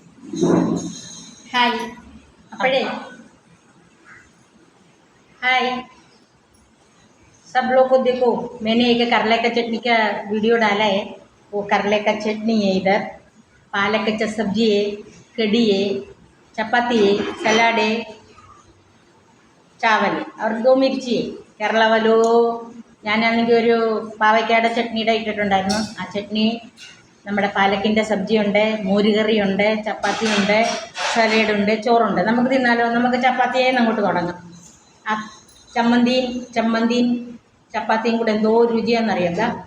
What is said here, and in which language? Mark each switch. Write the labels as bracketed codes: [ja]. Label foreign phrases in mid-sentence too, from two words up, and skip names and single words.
[hi] हाय अपड़े हाय सब लोग को देखो, मैंने एक करले का चटनी का वीडियो डाला है। वो करले का चटनी है, इधर पालक का सब्जी है, कड़ी है, चपाती है, सलाड है, चावल है और 2 मिर्ची है। [ml] കേരള വലോ ഞാനാണെങ്കിൽ ഒരു പാവയ്ക്കയുടെ ചട്നിയുടെ ഇട്ടിട്ടുണ്ടായിരുന്നു. ആ ചട്നി, നമ്മുടെ പാലക്കിൻ്റെ സബ്ജിയുണ്ട്, മോരുകറിയുണ്ട്, ചപ്പാത്തിയുണ്ട്, സലാഡുണ്ട്, ചോറുണ്ട്. നമുക്ക് തിന്നാലോ? നമുക്ക് ചപ്പാത്തിയെ അങ്ങോട്ട് തുടങ്ങാം. ആ ചമ്മന്തിയും ചപ്പാത്തിയും കൂടെ എന്തോ രുചിയാണെന്നറിയാം.